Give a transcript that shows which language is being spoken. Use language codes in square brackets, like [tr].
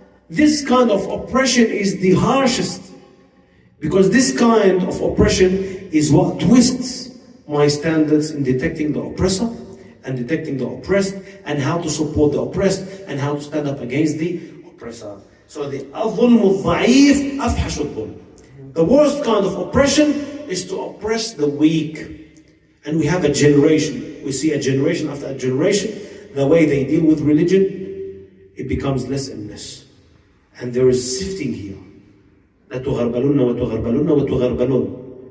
[en] This kind of oppression is the harshest, because this kind of oppression is what twists my standards in detecting the oppressor and detecting the oppressed, and how to support the oppressed, and how to stand up against the oppressor. So the [ar] الظلم الضعيف أفحش الظلم. [en] The worst kind of oppression is to oppress the weak. And we have a generation. We see a generation after a generation, the way they deal with religion, it becomes less and less. And there is sifting here. [ar] لَتُغَرْبَلُنَّ وَتُغَرْبَلُنَّ وَتُغَرْبَلُنَّ.